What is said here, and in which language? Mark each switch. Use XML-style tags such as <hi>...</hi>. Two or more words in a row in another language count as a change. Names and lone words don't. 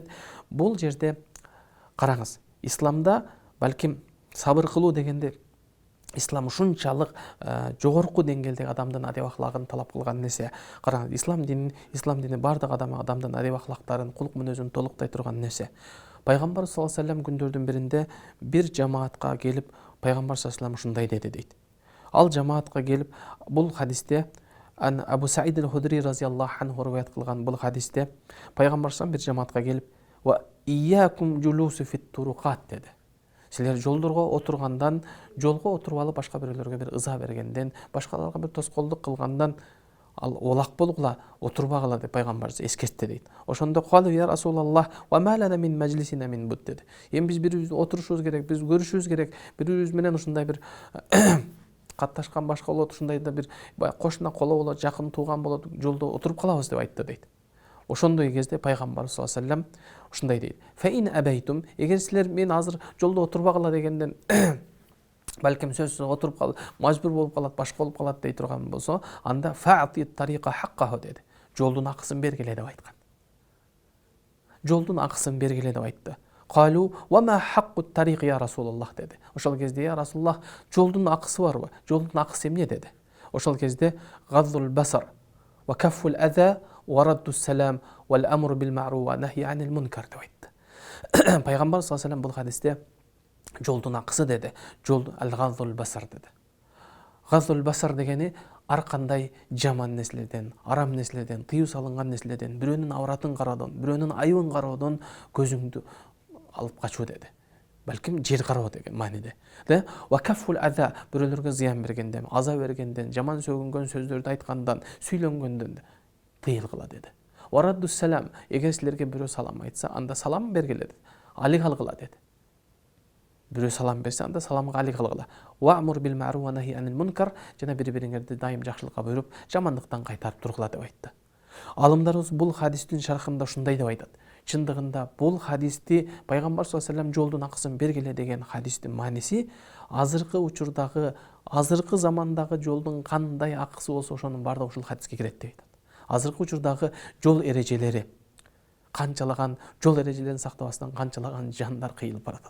<ky>Бул жерде караңыз, исламда балким сабыр кылуу дегенде ислам ушунчалык жогорку деңгээлдеги адамдын адеп ахлагын талап кылган нерсе. Караңыз, ислам дини бардык адамдын адеп ахлактарын, кулк мүнөзүн толуктай турган нерсе. Пайгамбар</ky> <ar>صلى الله عليه وسلم</ar> <ky>күндөрдүн биринде бир жамаатка келип, Пайгамбар</ky> <ar>صلى الله عليه وسلم</ar> <ky>ушундай деди дейт. Ал жамаатка келип, бул хадисте Абу Саид аль-Худри</ky> <ar>رضي الله عنه</ar> <ky>риваят кылган бул хадисте Пайгамбар</ky> <ar>صلى الله عليه وسلم</ar> <ky>бир жамаатка келип,</ky> <ar>«وإياكم الجلوس في الطرقات» деди.</ar> <ky>Силер жолдорго отургандан, жолго отуруп алып башка бирөөлөргө бир ыза бергенден, башкаларга бир тоскоолдук кылгандан ал олак болгула, отурбагыла деп Пайгамбар эскертти дейт.</ky> <ar>Ошондо قالوا يا رسول الله، وما لنا من مجالسنا من بد деди.</ar> <ky>Эми биз бирибиз отурушубуз керек, биз көрүшүбүз керек, бирибиз менен ушундай бир катташкан башка болот, ушундай да бир кошуна коло болот, жакын тууган болот, жолдо отуруп калабыз деп айтты дейт. Ошондой кезде Пайгамбар</ky> <ar>صلى الله عليه وسلم</ar> <ky>ушундай дейт.</ky> <ar>فإن أبيتم,</ar> <ky>эгер силер мен азыр жолдо отурбагыла дегенден балким сөзсүз отуруп калып, мажбур болуп калат, башка болуп калат дей турган болсо, анда</ky> <ar>فأعطوا الطريق حقه</ar> <ky>деди. Жолдун акысын бергиле деп айткан. Жолдун акысын бергиле деп айтты.</ky> <ar>قالوا وما حق الطريق يا رسول الله деди.</ar> <ky>Ошол кезде</ky> <ar>يا رسول الله,</ar> <ky>жолдун акысы барбы? Жолдун акысы эмне деди? Ошол кезде</ky> <ar>غض البصر وكف الأذى ورد السلام والأمر بالمعروف والنهي عن المنكر</ar> <ky>деп айтты. Пайгамбар</ky> <ar>صلى الله عليه وسلم</ar> <ky>бул хадисте жолдун акысы деди, жол</ky> <ar>الغض البصر</ar> <ky>деди.</ky> <ar>غض البصر</ar> <ky>дегени ар кандай жаман нерселерден, арам нерселерден, тыюу салынган нерселерден, бирөөнүн авратын кароодон, бирөөнүн айыбын кароодон көзүңдү алып качуу деди. Балким жер кароо деген мааниде.</ky> <ar>وكف الأذى,</ar> <ky>бирөөлөргө зыян бергенден, аза бергенден, жаман сөгүнгөн сөздөрдү айткандан, сүйлөнгөндөн тыйылгыла деди.</ky> <ar>ورد السلام,</ar> <ky>эгер силерге бирөө салам айтса, анда салам бергиле деди. Алик алгыла деди. Бирөө салам берсе, анда саламга алик алгыла.</ky> <ar>والأمر بالمعروف والنهي عن المنكر,</ar> <ky>жана бири-бириңерди дайым жакшылыкка буйруп, жамандыктан кайтарып тургула деп айтты. Алымдарыбыз бул хадистин шархында ушундай деп айтат. Чындыгында бул хадисти пайгамбар</ky> <ar>صلى الله عليه وسلم</ar> <ky>жолдун акысын бергиле деген хадистин мааниси азыркы учурдагы, азыркы замандагы жолдун кандай акысы болсо ошонун баардыгы ушул хадиске кирет деп айтат. Азыркы учурдагы жол эрежелери, канчалаган жол эрежелерин сактабастан канчалаган жандар кыйылып баратат.</ky>